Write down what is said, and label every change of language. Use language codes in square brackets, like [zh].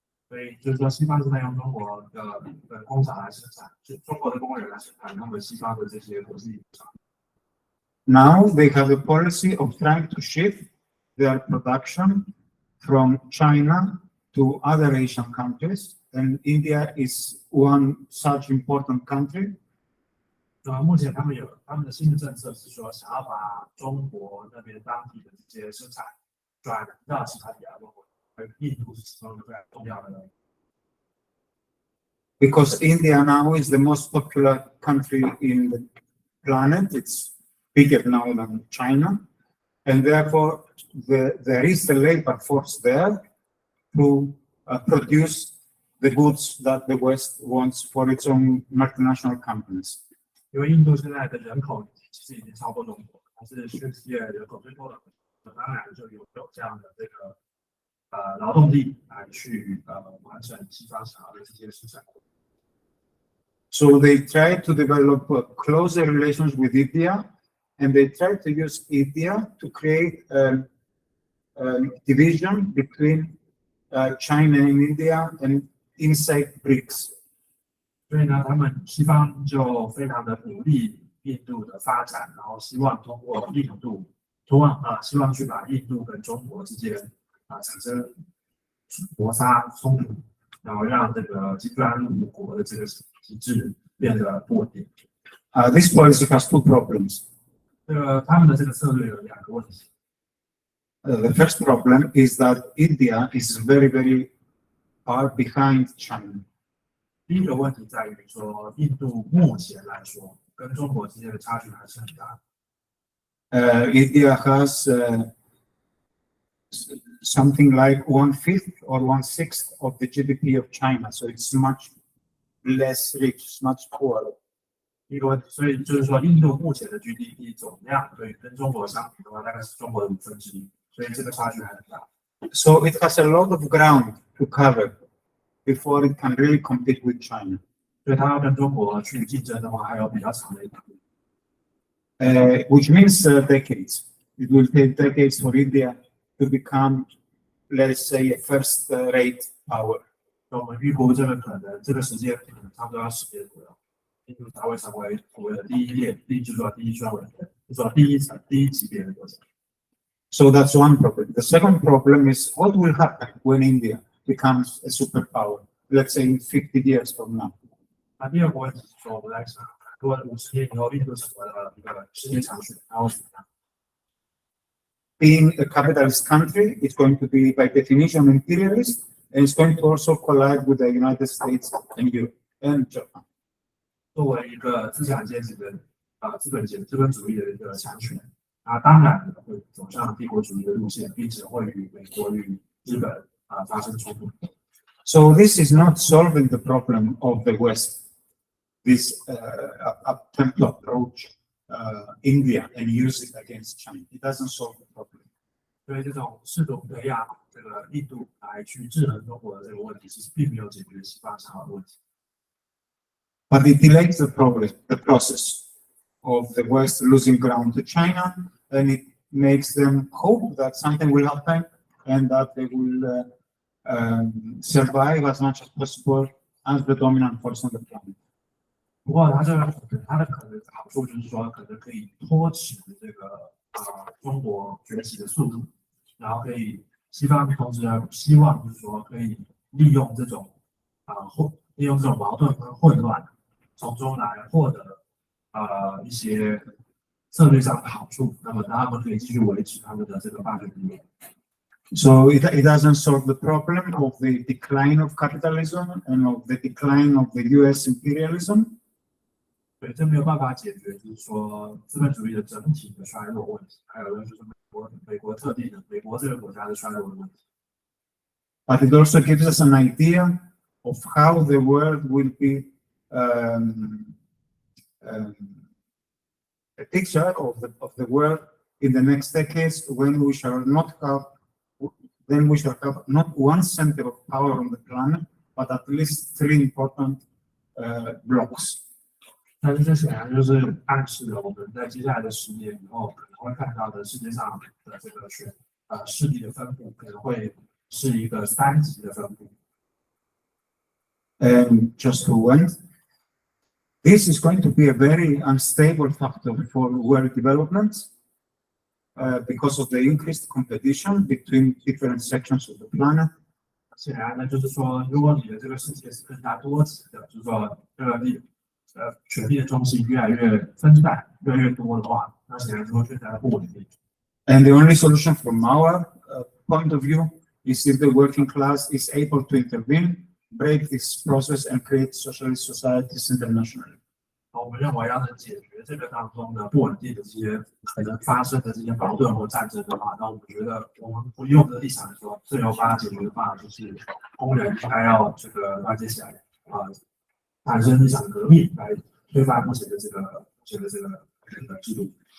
[zh] 所以就是说，西方是在用中国的工厂来生产，就中国的工人来生产他们西方的这些国际厂。 [en] Now they have a policy of trying to shift their production from China to other Asian countries, and India is one such important country. [zh] 目前他们的新的政策是说，想要把中国那边当地的这些生产转移到其他地方，而印度是其中一个非常重要的。 [en] Because India now is the most popular country in the planet, it's bigger now than China, and therefore there is a labor force there to produce the goods that the West wants for its own multinational companies. [zh] 因为印度现在的人口其实已经超过中国，它是全世界人口最多的，当然就有这样的这个劳动力来去完成西方想要的这些市场。 [en] So they try to develop closer relations with India, and they try to use India to create a division between China and India and inside BRICS. [zh] 所以呢，他们西方就非常的鼓励印度的发展，然后希望通过印度，希望去把印度跟中国之间产生摩擦冲突，然后让这个金砖五国的这个体制变得不稳定。 [en] This policy has two problems. [zh] 他们的这个策略有两个问题。 [en] The first problem is that India is very, very far behind China. [zh] 第一个问题在于说，印度目前来说跟中国之间的差距还是很大。 [en] India has something like 1/5 or 1/6 of the GDP of China, so it's much less rich, much poorer. [zh] 所以就是说，印度目前的 GDP 总量对跟中国相比的话，大概是中国的1/5，所以这个差距还很大。 [en] So it has a lot of ground to cover before it can really compete with China. [zh] 所以它要跟中国去竞争的话，还有比较长的一条路。 [en] Which means decades. It will take decades for India to become, let's say, a first-rate power. [zh] 所以我们预估这个可能，这个时间可能差不多要10年左右，印度才会成为所谓的第一列，就是说第一顺位，就是说第一级别的国家。 [en] So that's one problem. The second problem is what will happen when India becomes a superpower, let's say in 50 years from now. [zh] 第二个问题是说，我们来想，如果50年以后印度成为了一个世界强权，然后怎么样 [en] being a capitalist country, it's going to be by definition imperialist, and it's going to also collide with the United States and Europe and Japan. [zh] 作为一个资产阶级的资本主义的一个强权，当然会走向帝国主义的路线，并且会与美国与日本发生冲突。 [en] So this is not solving the problem of the West. This attempt to approach India and use it against China. It doesn't solve the problem. [zh] 所以这种试图培养这个印度来去制衡中国的这个问题，其实并没有解决西方想要的问题。 [en] But it delays the process of the West losing ground to China, and it makes them hope that something will happen and that they will survive as much as possible as the dominant force on the planet. [zh] 不过它的可能好处就是说，可能可以拖迟这个中国崛起的速度，然后可以西方同时希望就是说可以利用这种矛盾跟混乱，从中来获得一些策略上的好处，那么他们可以继续维持他们的这个霸权地位。 [en] So it doesn't solve the problem of the decline of capitalism and of the decline of the U.S. imperialism. [zh] 对，这没有办法解决，就是说资本主义的整体的衰落问题，还有就是美国特定的美国这个国家的衰落的问题。 [en] But it also gives us an idea of how the world will be a picture of the world in the next decades when we shall have not one center of power on the planet, but at least three important blocks. [zh] 但是这显然就是暗示了我们在接下来的10年以后可能会看到的世界上的这个势力的分布，可能会是一个3级的分布。 [en] And just to end, this is going to be a very unstable factor for world development because of the increased competition between different sections of the planet. [zh] 显然呢，就是说，如果你的这个世界是更加多级的，就是说权力的中心越来越分散、越来越多的话，那显然就会更加的不稳定。 [en] And the only solution from our point of view is if the working class is able to intervene, break this process, and create socialist societies internationally. [zh] 我们认为，要能解决这个当中的不稳定的这些可能发生的这些矛盾或战争的话，那我们觉得，我们不用这个立场来说，最有办法解决的办法就是工人应该要这个团结起来产生一场革命来推翻目前的这个制度。